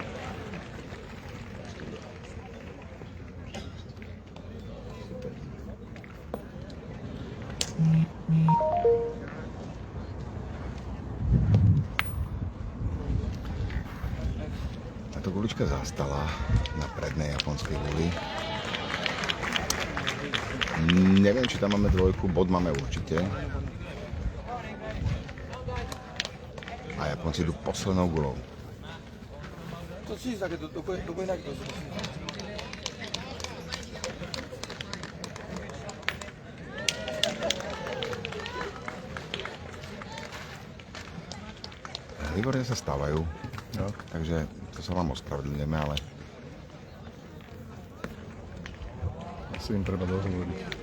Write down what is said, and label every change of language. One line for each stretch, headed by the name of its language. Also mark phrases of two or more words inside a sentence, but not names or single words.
Slovak: Táto gulička zastala na prednej japonskej guli. Neviem, či tam máme 2, bod máme určite. A Japonci idú poslednou gulou.
Japanese: ちょっとチーズだけどどこに投げてほしい？
Slovak: Výborne sa stávajú, No. takže to sa vám ospravedlňujeme, ale Asi im treba dohovoriť.